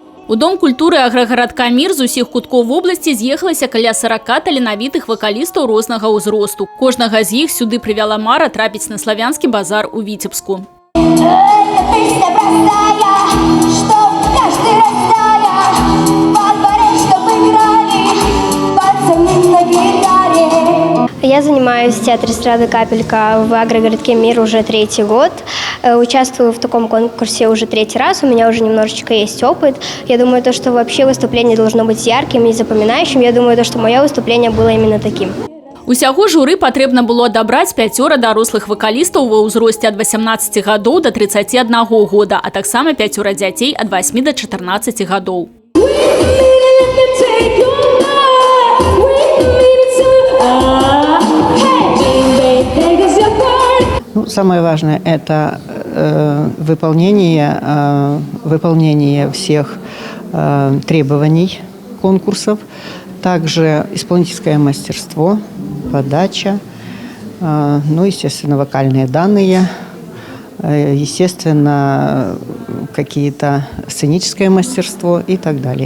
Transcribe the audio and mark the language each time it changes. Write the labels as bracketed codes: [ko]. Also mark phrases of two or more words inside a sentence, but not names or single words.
[be] У Дом культуры аграгарадка «Мир» з усіх куткоў вобласці з'ехалася каля 40 таленавітых вакалістаў рознага ўзросту. Кожнага з іх сюды прывяла мара трапіць на славянскі базар у Віцебску. [ru] Я занимаюсь в театре эстрады «Капелька» в агрогородке «Мир» уже 3-й год. Участвую в таком конкурсе уже 3-й раз. У меня уже немножечко есть опыт. Я думаю, что вообще выступление должно быть ярким и запоминающим. Я думаю, что мое выступление было именно таким. [be] Усяго журы патрэбна было адабраць 5 дарослых вакалістаў ва ўзросце ад 18 гадоў до 31 года, а таксама 5 дзяцей ад 8 до 14 гадоў. [ru] Самое важное – это выполнение всех требований конкурсов, также исполнительское мастерство, подача, ну, естественно, вокальные данные, естественно, какие-то сценическое мастерство и так далее.